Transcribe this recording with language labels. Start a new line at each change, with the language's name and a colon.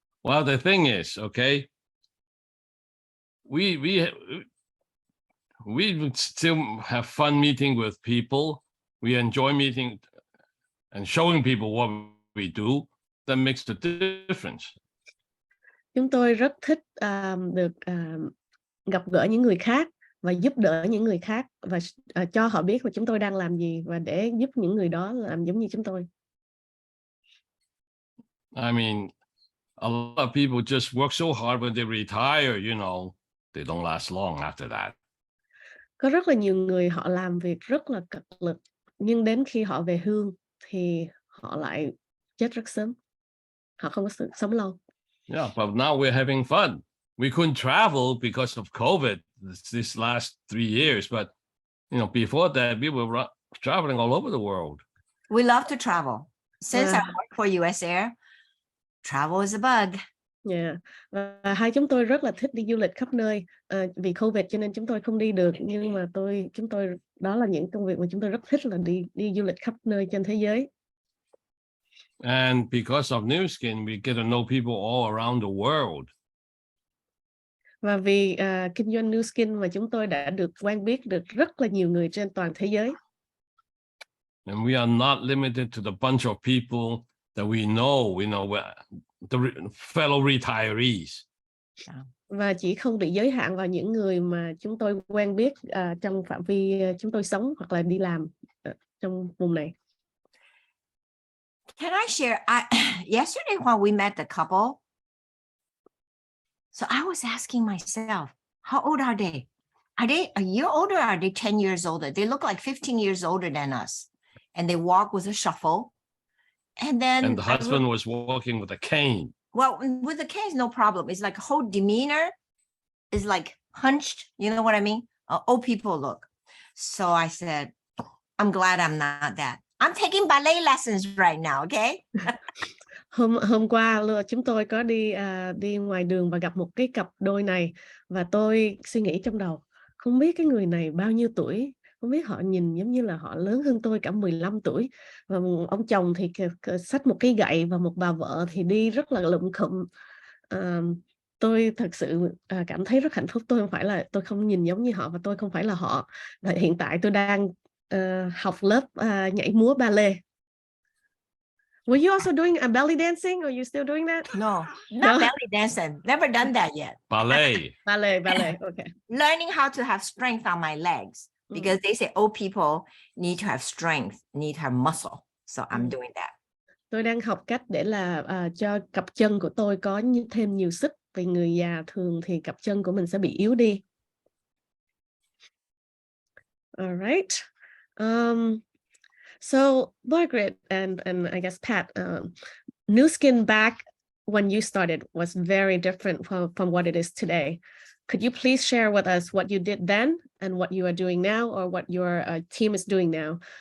English: Well, the thing is, okay, we would still have fun meeting with people. We enjoy meeting and showing people what we do. That makes the difference.
Vietnamese: Chúng tôi rất thích được gặp gỡ những người khác và giúp đỡ những người khác và cho họ biết là chúng tôi đang làm gì và để giúp những người đó làm giống như chúng tôi.
English: I mean, a lot of people just work so hard when they retire, they don't last long after that.
Vietnamese: Có rất là nhiều người họ làm việc rất là cật lực, nhưng đến khi họ về hưu thì họ lại chết rất sớm. Họ không có sự sống lâu.
English: Yeah, but now we're having fun. We couldn't travel because of COVID this last 3 years, but before that we were traveling all over the world. We love to travel. Since I work for US Air, travel is a bug. Yeah.
Vietnamese: Và hai chúng tôi rất là thích đi du lịch khắp nơi. Vì Covid cho nên chúng tôi không đi được, nhưng mà chúng tôi đó là những công việc mà chúng tôi rất thích, là đi du lịch khắp nơi trên thế giới.
English: And because of Nuskin, we get to know people all around the world.
Vietnamese: Và vì kinh doanh Nuskin mà chúng tôi đã được quen biết được rất là nhiều người trên toàn thế giới.
English: And we are not limited to the bunch of people that we know, the fellow retirees.
Vietnamese: Và chỉ không bị giới hạn vào những người mà chúng tôi quen biết trong phạm vi chúng tôi sống hoặc là đi làm trong vùng này.
English: Can I share? Yesterday when we met the couple, so I was asking myself, how old are they? Are they a year older or are they 10 years older? They look like 15 years older than us. And they walk with a shuffle. And the husband was walking with a cane. Well, with the cane, no problem. It's like whole demeanor is like hunched. You know what I mean? Old people look. So I said, I'm glad I'm not that. I'm taking ballet lessons right now, okay?
Vietnamese: Hôm qua chúng tôi có đi ngoài đường và gặp một cái cặp đôi này, và tôi suy nghĩ trong đầu, không biết cái người này bao nhiêu tuổi, không biết họ nhìn giống như là họ lớn hơn tôi cả 15 tuổi. Và ông chồng thì xách một cái gậy và một bà vợ thì đi rất là lụm khụm. Tôi thật sự cảm thấy rất hạnh phúc. Tôi không nhìn giống như họ và tôi không phải là họ. Và hiện tại tôi đang học lớp nhảy múa ballet.
English: Were you also doing a belly dancing, or you still doing that? No, not belly dancing. Never done that yet. Ballet. Ballet. Okay. Learning how to have strength on my legs, because they say old people need to have strength, need to have muscle. So I'm doing that.
Vietnamese: Tôi đang học cách để là cho cặp chân của tôi có thêm nhiều sức. Vì người già thường thì cặp chân của mình sẽ bị yếu đi.
English: All right. So Margurite and I guess Pat, Nuskin back when you started was very different from what it is today. Could you please share with us what you did then and what you are doing now, or what your team is doing now?